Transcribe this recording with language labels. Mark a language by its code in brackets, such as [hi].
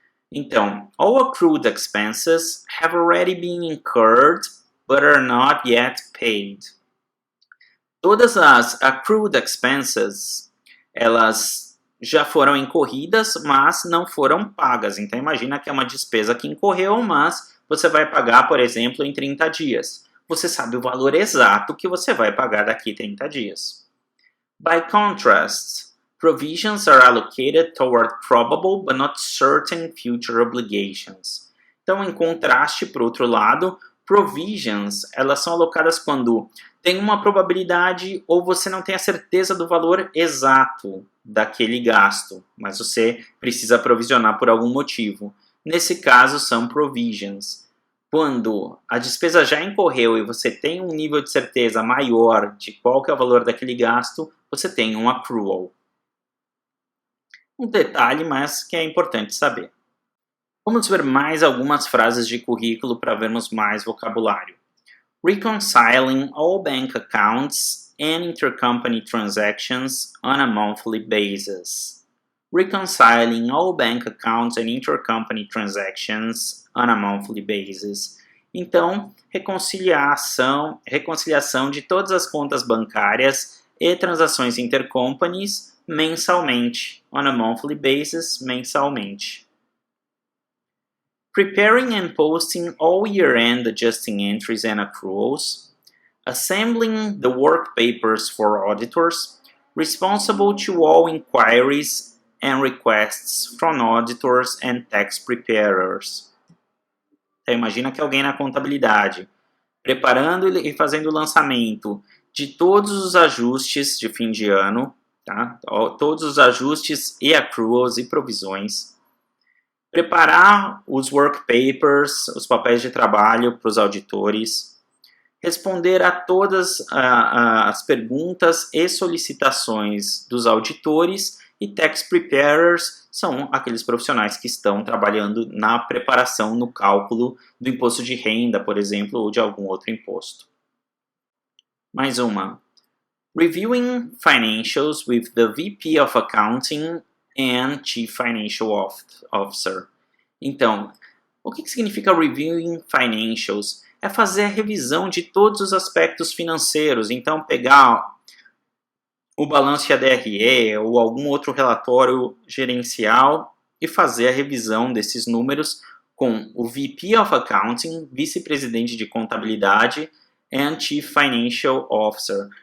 [en] Então, all accrued expenses have already been incurred, but are not yet paid. [pt] Todas as accrued expenses, elas já foram incorridas, mas não foram pagas. Então, imagina que é uma despesa que incorreu, mas você vai pagar, por exemplo, em 30 dias. Você sabe o valor exato que você vai pagar daqui a 30 dias. [en] By contrast, provisions are allocated toward probable but not certain future obligations. [pt] Então, em contraste, por outro lado, provisions, elas são alocadas quando tem uma probabilidade ou você não tem a certeza do valor exato daquele gasto, mas você precisa provisionar por algum motivo. Nesse caso, são provisions. Quando a despesa já incorreu e você tem um nível de certeza maior de qual que é o valor daquele gasto, você tem um accrual. Um detalhe, mas que é importante saber. Vamos ver mais algumas frases de currículo para vermos mais vocabulário. [en] Reconciling all bank accounts and intercompany transactions on a monthly basis. Reconciling all bank accounts and intercompany transactions on a monthly basis. [pt] Então, reconciliação de todas as contas bancárias e transações intercompanies mensalmente. [en] On a monthly basis, mensalmente. Preparing and posting all year-end adjusting entries and accruals, assembling the work papers for auditors, responsible to all inquiries and requests from auditors and tax preparers. [pt] Então, imagina que alguém na contabilidade, preparando e fazendo o lançamento de todos os ajustes de fim de ano, tá? Todos os ajustes e accruals e provisões, preparar os work papers, os papéis de trabalho para os auditores, responder a todas as perguntas e solicitações dos auditores, e tax preparers são aqueles profissionais que estão trabalhando na preparação, no cálculo do imposto de renda, por exemplo, ou de algum outro imposto. Mais uma. [en] Reviewing financials with the VP of Accounting and Chief Financial Officer. [pt] Então, o que significa Reviewing Financials? É fazer a revisão de todos os aspectos financeiros. Então, pegar o balanço de ADRE ou algum outro relatório gerencial e fazer a revisão desses números com o VP of Accounting, vice-presidente de contabilidade, [en] and Chief Financial Officer.